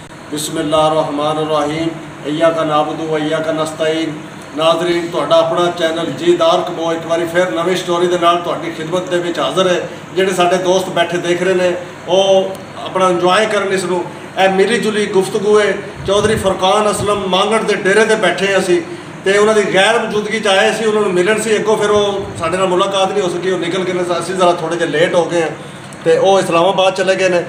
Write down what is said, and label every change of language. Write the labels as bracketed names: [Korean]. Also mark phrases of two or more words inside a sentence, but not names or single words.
[Arabic] بسم الله الرحمن الرحيم إياك نعبد وإياك نستعين. [Punjabi] ناظرین، تہاڈا اپنا چینل جیدار کمو ایک بار فیر نوی سٹوری کے نال تہاڈی خدمت دے وچ حاضر ہے. جہڑے ساڈے دوست بیٹھے دیکھ رہے ہیں وہ اپنا انجوائے کرن اسنوں. اے ملی جلی گفتگو ہے. چوہدری فرقان اسلم مانگڑ کے ڈیرے تے بیٹھے اسی تو انہوں نے غیر موجودگی چ آئے سی، انہوں نے ملن سے اگوں فیر وہ ساڈے نال ملاقات نہیں ہو سکی، وہ نکل کے اسی ذرا تھوڑے جے لیٹ ہو گئے ہیں تو وہ اسلام آباد چلے گئے ہیں.